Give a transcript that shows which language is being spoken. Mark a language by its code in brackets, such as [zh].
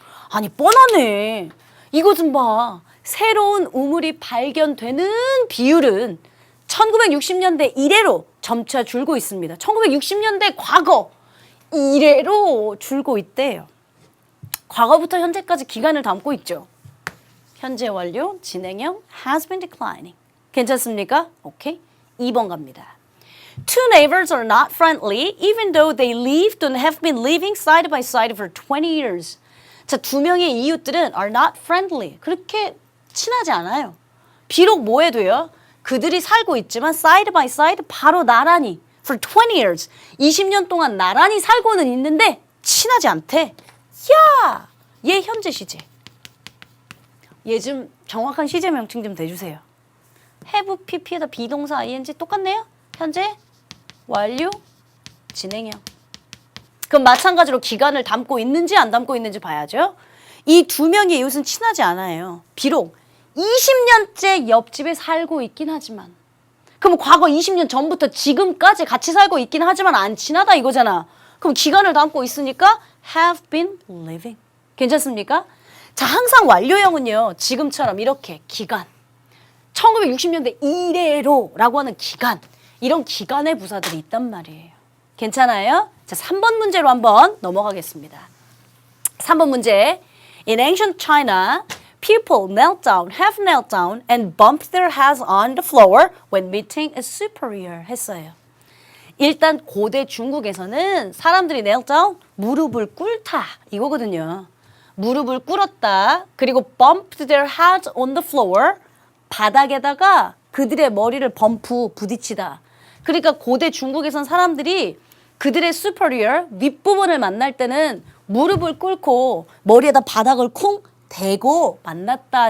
[ko] 아니 뻔하네. 이거 좀 봐. 새로운 우물이 발견되는 비율은 1960년대 이래로 점차 줄고 있습니다. 1960년대 과거 이래로 줄고 있대요. 과거부터 현재까지 기간을 담고 있죠. 현재 완료, 진행형, [en] has been declining. [ko] 괜찮습니까? 오케이. 2번 갑니다. [en] Two neighbors are not friendly even though they lived and have been living side by side for 20 years. [ko] 자, 두 명의 이웃들은 [en] are not friendly. [ko] 그렇게 친하지 않아요. 비록 뭐 해도요. 그들이 살고 있지만 [en] side by side [ko] 바로 나란히 [en] for 20 years. [ko] 20년 동안 나란히 살고는 있는데 친하지 않대. 야! 얘 현재 시제. 얘 좀 정확한 시제 명칭 좀 대주세요. have pp에다 비동사 ing 똑같네요. 현재 완료 진행형. 그럼 마찬가지로 기간을 담고 있는지 안 담고 있는지 봐야죠. 이 두 명의 이웃은 친하지 않아요. 비록 20년째 옆집에 살고 있긴 하지만. 그럼 과거 20년 전부터 지금까지 같이 살고 있긴 하지만 안 친하다 이거잖아. 그럼 기간을 담고 있으니까 [en] have been living. [ko] 괜찮습니까? 자, 항상 완료형은요. 지금처럼 이렇게 기간. 1960년대 이래로 라고 하는 기간. 이런 기간의 부사들이 있단 말이에요. 괜찮아요? 자, 3번 문제로 한번 넘어가겠습니다. 3번 문제. [en] In ancient China, people knelt down, have knelt down and bumped their heads on the floor when meeting a superior [ko] 했어요. 일단 고대 중국에서는 사람들이 [en] knelt down, [ko] 무릎을 꿇다 이거거든요. 무릎을 꿇었다. 그리고 [en] bumped their heads on the floor, [ko] 바닥에다가 그들의 머리를 범프, 부딪히다. 그러니까 고대 중국에선 사람들이 그들의 superior, 윗부분을 만날 때는 무릎을 꿇고 머리에다 바닥을 쿵 대고 만났다.